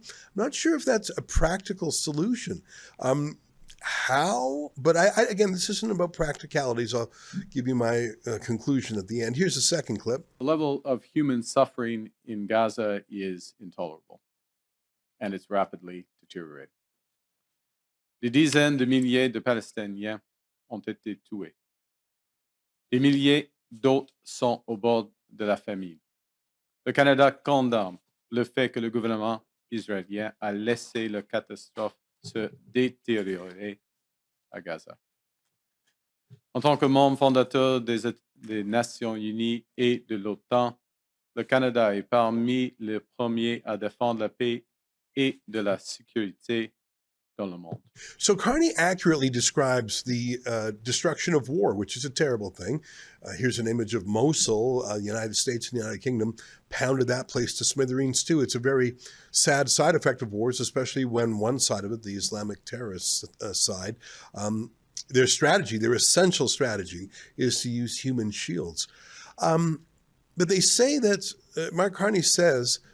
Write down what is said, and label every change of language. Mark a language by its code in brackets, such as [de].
[en] I'm not sure if that's a practical solution. How? But again, this isn't about practicalities. I'll give you my conclusion at the end. Here's a second clip. The level of human suffering in Gaza is intolerable, and it's rapidly deteriorating. [fr] Des dizaines de milliers de Palestiniens ont été tués. Des milliers d'autres sont au bord de la famine. Le Canada condamne le fait que le gouvernement israélien a laissé la catastrophe se détériorer à Gaza. En tant que membre fondateur des Nations Unies et de l'OTAN, le Canada est parmi les premiers à défendre la paix et de la sécurité dans le monde. [en] So Carney accurately describes the destruction of war, which is a terrible thing. Here's an image of Mosul. The United States and the United Kingdom pounded that place to smithereens too. It's a very sad side effect of wars, especially when one side of it, the Islamic terrorist side, their strategy, their essential strategy is to use human shields. But they say that, Mark Carney says